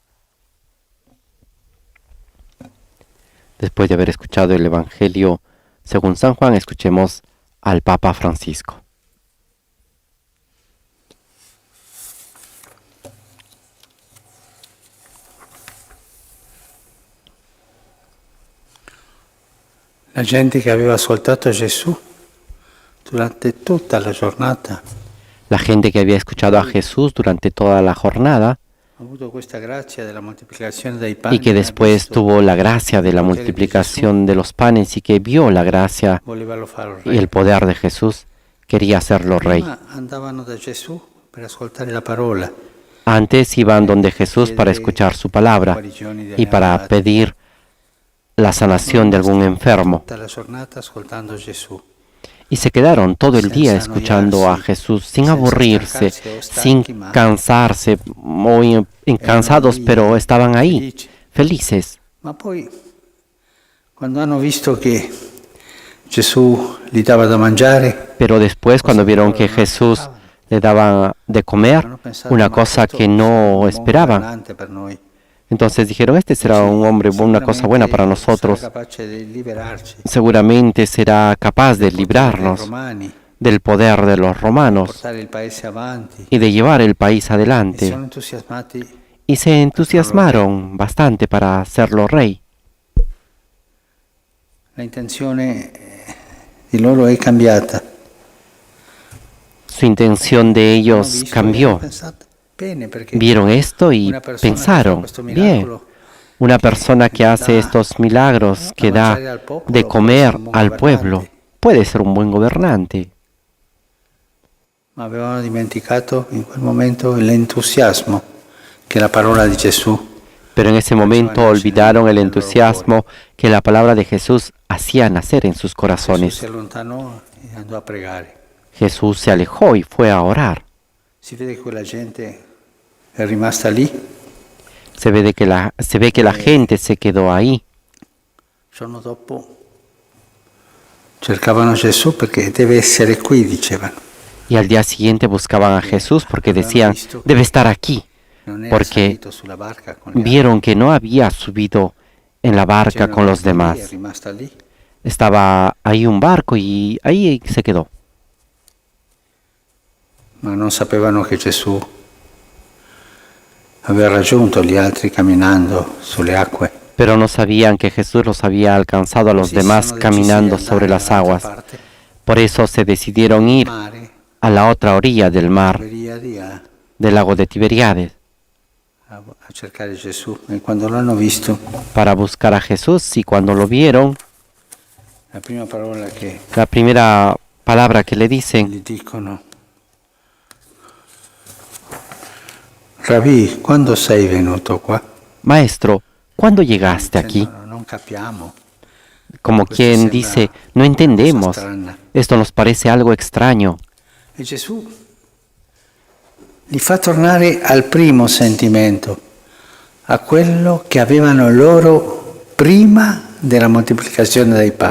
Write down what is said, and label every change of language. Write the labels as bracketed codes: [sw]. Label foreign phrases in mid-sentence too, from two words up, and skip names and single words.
[es] Después de haber escuchado el Evangelio según San Juan, escuchemos al Papa Francisco. [it] La gente che aveva ascoltato Gesù durante tutta la giornata [es] La gente que había escuchado a Jesús durante toda la jornada y que después tuvo la gracia de la multiplicación de los panes y que vio la gracia y el poder de Jesús, quería hacerlo rey. Antes iban donde Jesús para escuchar su palabra y para pedir la sanación de algún enfermo. Y se quedaron todo el día escuchando a Jesús sin aburrirse, sin cansarse, muy cansados, pero estaban ahí, felices. [it] Ma poi, quando hanno visto che Gesù gli dava da mangiare, [es] Pero después, cuando vieron que Jesús le daba de comer, una cosa que no esperaban, [it] per noi. [es] entonces dijeron, este será un hombre, una cosa buena para nosotros. [it] Sarà capace di liberarci [es] Seguramente será capaz de librarnos [it] romani, [es] del poder de los romanos [it] portare il paese avanti. [es] y de llevar el país adelante. [it] Sono entusiasmati. [es] Y se entusiasmaron bastante para hacerlo rey. [it] La intenzione di loro è cambiata. [es] Su intención de ellos cambió. Vieron esto y pensaron, bien, una persona que hace estos milagros, que da de comer al pueblo, puede ser un buen gobernante. [it] Ma avevano dimenticato in quel momento l'entusiasmo che la parola di Gesù. [es] Pero en ese momento olvidaron el entusiasmo que la palabra de Jesús hacía nacer en sus [it] Gesù [es] corazones. [it] si allontanò e andò a pregare. [es] Jesús se alejó y fue a orar. [it] Si vede che quella gente è rimasta lì. [es] Se ve que la gente se quedó ahí. [it] Il giorno dopo cercavano Gesù perché deve essere qui, dicevano. [es] Y al día siguiente buscaban a Jesús porque decían, debe estar aquí. [it] Non era [es] Porque [it] salito sulla barca con gli [es] Vieron que no había subido en la barca [it] altri. [es] con los [it] È [es] demás. [it] rimasta lì. [es] Estaba ahí un barco y ahí se quedó. [it] Ma non sapevano che Gesù aveva raggiunto gli altri camminando sulle acque. [es] Pero no sabían que Jesús los había alcanzado a los [it] Così [es] demás [it] sono [es] caminando [it] decisi di [es] sobre [it] andare [es] las [it] dall'altra [es] aguas. [it] parte, [es] Por eso se decidieron ir [it] mare, [es] a la otra orilla del mar, [it] Tiberiadi, a [es] del lago de Tiberíades, [it] cercare Gesù. E quando l'hanno visto, [es] para buscar a Jesús. Y cuando lo vieron, [it] la prima parola che [es] la primera palabra que le dicen, [it] gli dicono: Rabbi, quando sei venuto qua? [es] Maestro, ¿cuándo llegaste aquí? [it] Dicendo, non capiamo. [es] Como quien dice, no entendemos, [it] Strana. [es] esto nos parece algo extraño. [it] E Gesù li fa tornare al primo sentimento, a quello che avevano loro prima della moltiplicazione dei pani.